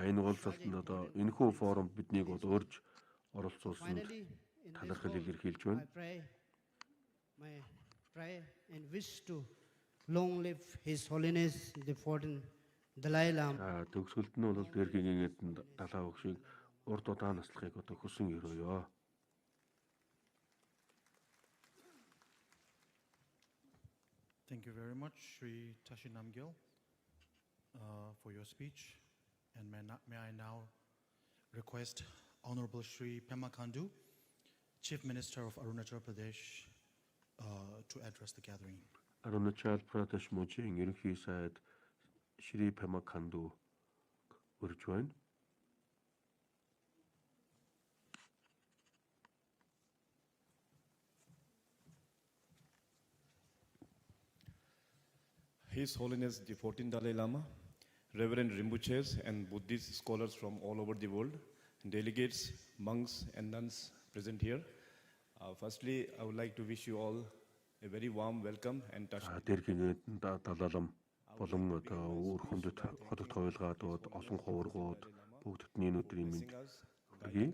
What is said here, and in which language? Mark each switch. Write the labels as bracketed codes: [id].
[mn] Энэ уулзалтанд одоо энэхүү форумд биднийг бол урьж оролцуулсанд талархал илэрхийлж байна. [en] My prayer and wish to long live His Holiness the 14th Dalai Lama. [mn] Төгсгөлд нь бол Дээрхийн Гэгээнтэн Далай Багшийг урд удаан наслахыг одоо хүсэн өрөөё. [en] Thank you very much, Sri Tashi Namgyal, for your speech. And may I now request Honorable Sri Pema Khandu, Chief Minister of Arunachal Pradesh, to address the gathering. [mn] Arunachal Pradesh мужийн ерөнхий сайд Shri Pema Khandu урьж байна. [en] His Holiness the 14th Dalai Lama, Reverend Rinpoches and Buddhist scholars from all over the world, delegates, monks and nuns present here. Firstly, I would like to wish you all a very warm welcome and touch. [mn] Дээрхийн Гэгээнтэн Далай Ламын болон одоо өөр хүндэт хотод хойлгаадууд олон хувиргууд бүгдний өнөөдрийн мэнд хүргэе.